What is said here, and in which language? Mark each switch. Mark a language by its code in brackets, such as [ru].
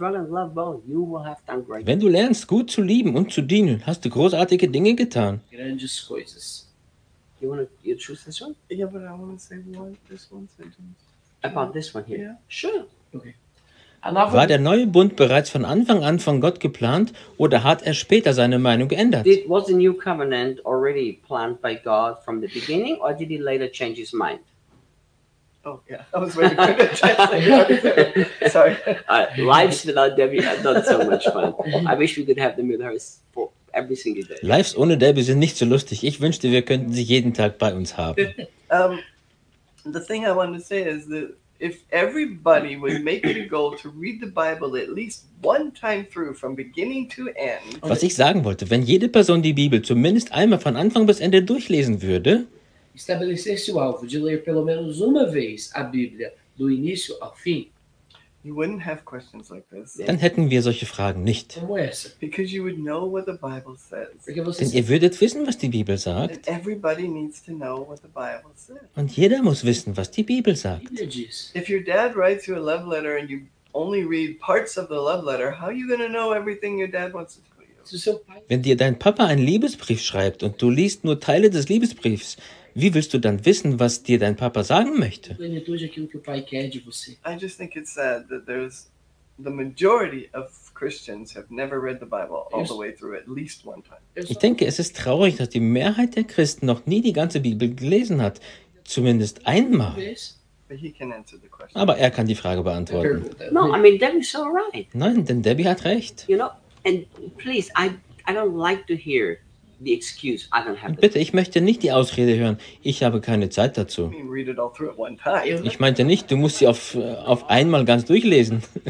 [de] Wenn du lernst, gut zu lieben und zu dienen, hast du großartige Dinge getan. [pt] Grandes coisas. [en] You choose this one? Yeah, but I want to say this one sentence. About this one here? Yeah. Sure. Okay. [de] War der neue Bund bereits von Anfang an von Gott geplant oder hat er später seine Meinung geändert? [en] Was the new covenant already planned by God from the beginning or did he later change his mind? Oh yeah, I was waiting for that. Sorry. Lives without Debbie are not so much fun. I wish we could have them with us for every single day. [de] Lives ohne Debbie sind nicht so lustig. Ich wünschte, wir könnten sie jeden Tag bei uns haben. [en] The thing I want to say is that if everybody would make it a goal to read the Bible at least one time through from beginning to end. [de] Was ich sagen wollte, wenn jede Person die Bibel zumindest einmal von Anfang bis Ende durchlesen würde, [pt] estabelecesse o alvo de ler pelo menos uma vez a Bíblia do início ao fim. [en] You wouldn't have questions like this. [de] Dann hätten wir solche Fragen nicht. [en] Because you would know what the Bible says. [de] Denn ihr würdet wissen, was die Bibel sagt. [en] Everybody needs to know what the Bible says. [de] Und jeder muss wissen, was die Bibel sagt. [en] If your dad writes you a love letter and you only read parts of the love letter, how are you going to know everything your dad wants to tell you? [de] Wenn dir dein Papa einen Liebesbrief schreibt und du liest nur Teile des Liebesbriefs, wie willst du dann wissen, was dir dein Papa sagen möchte? [en] I just think it's sad that there's the majority of Christians have never read the Bible all the way through at least one time. [de] Ich denke, es ist traurig, dass die Mehrheit der Christen noch nie die ganze Bibel gelesen hat, zumindest einmal. [en] But he can answer the question. [de] Aber er kann die Frage beantworten. [en] No, I mean Debbie's all right. [de] Nein, denn Debbie hat recht. [en] You know, and please, I don't like to hear the excuse. I don't have. [de] Bitte, ich möchte nicht die Ausrede hören. Ich habe keine Zeit dazu. [en] You mean read it all through at one time. [de] Ich meinte nicht, du musst sie auf einmal ganz durchlesen.